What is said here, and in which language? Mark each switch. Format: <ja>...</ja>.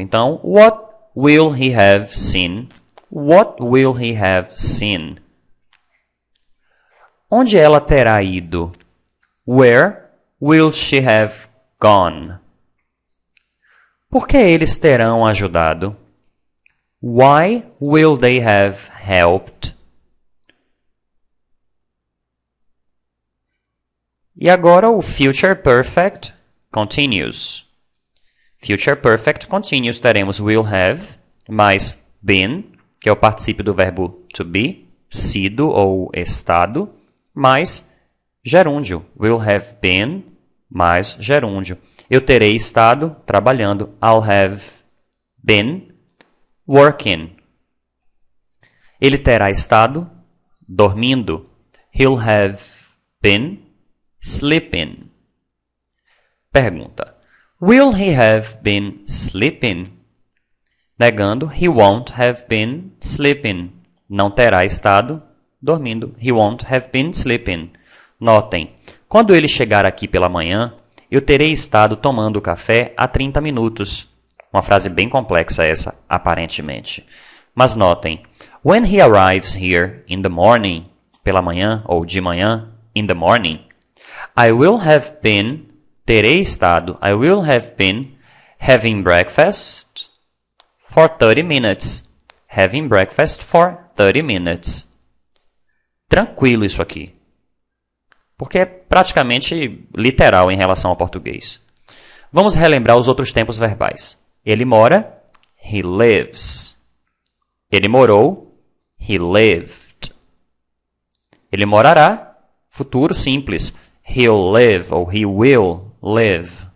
<en>Então, what will he have seen? What will he have seen?</en> <pt>Onde ela terá ido?</pt> <en>Where will she have gone?</en> <pt>Por que eles terão ajudado?</pt> <en>Why will they have helped?</en> <pt>E agora o Future Perfect Continuous. Future Perfect Continuous teremos will have mais been, que é o particípio do verbo to be, sido ou estado, mais gerúndio. Will have been mais gerúndio. Eu terei estado trabalhando.</pt> <en>I'll have been working.</en> <pt>Ele terá estado dormindo.</pt> <en>He'll have been sleeping.</en> <pt>Pergunta.</pt> <en>Will he have been sleeping?</en> <pt>Negando,</pt> <en>he won't have been sleeping.</en> <pt>Não terá estado dormindo.</pt> <en>He won't have been sleeping.</en> <pt>Notem, quando ele chegar aqui pela manhã, eu terei estado tomando café há 30 minutos. Uma frase bem complexa essa, aparentemente. Mas notem,</pt> <en>when he arrives here in the morning,</en> <pt>pela manhã ou de manhã,</pt> <en>in the morning, I will have been,</en> <pt>terei estado,</pt> <en>I will have been having breakfast for 30 minutes. Having breakfast for 30 minutes.</en> <pt>Tranquilo isso aqui. Porque é praticamente literal em relação ao português. Vamos relembrar os outros tempos verbais. Ele mora,</pt> <en>he lives.</en> <pt>Ele morou,</pt> <en>he lived.</en> <pt>Ele morará, futuro simples.</pt> <en>He'll live ou he will live.</en>